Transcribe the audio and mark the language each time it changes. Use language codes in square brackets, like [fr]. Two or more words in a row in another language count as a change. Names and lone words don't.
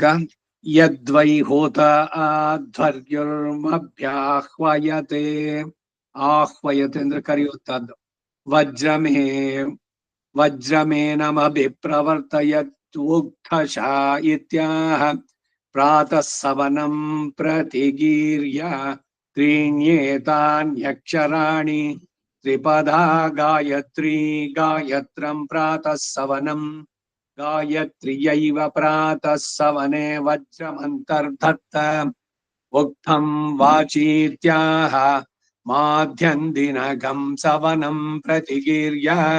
[sa] ಯದ್ವೈ ಹೋತ ಆಧ್ವರ್ಯುರ್ಮಭ್ಯಾಹ್ವಯತೆ. ಆಹ್ವಯತೆ [kn] ಅಂದ್ರೆ ಕರೆಯುವಂತಹದ್ದು. [sa] ವಜ್ರಮೇನಮಭಿಪ್ರವರ್ತಯತ್ ಇತ್ಯಾಹ ಪ್ರಾತಃ ಸವನಂ ಪ್ರತಿಗೀರ್ಯ ತ್ರೀಣ್ಯೇತಾನ್ಯಕ್ಷರಾಣಿ ತ್ರಿಪದಾ ಗಾಯತ್ರಿ ಗಾಯತ್ರಂ ಪ್ರಾತಃ ಸವನಂ ಗಾಯತ್ರ್ಯೈವ ಪ್ರಾತಃ ಸವನೆ ವಜ್ರಮಂತರ್ಧತ್ತ ಉಕ್ತಂ ವಾಚೀತ್ಯಾಹ ಮಾಧ್ಯಂದಿನಗಂ ಸವನಂ ಪ್ರತಿಗೀರ್ಯ